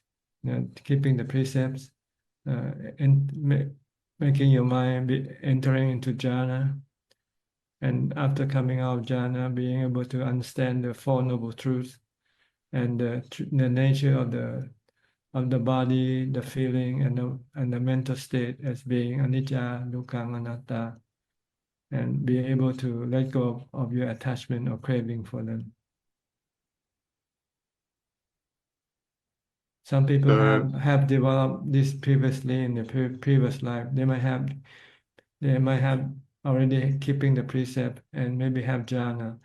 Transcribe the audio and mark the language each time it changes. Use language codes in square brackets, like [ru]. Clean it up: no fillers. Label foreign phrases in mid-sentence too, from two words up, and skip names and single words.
[en] Keeping the precepts, and making your mind be entering into jhana, and after coming out of jhana, being able to understand the Four Noble Truths and the nature of the body, the feeling, and the mental state as being [pi] anicca, dukkha, anatta, [en] and being able to let go of your attachment or craving for them. Some people have developed this previously in the previous life. They might have already keeping the precept and maybe have jhana.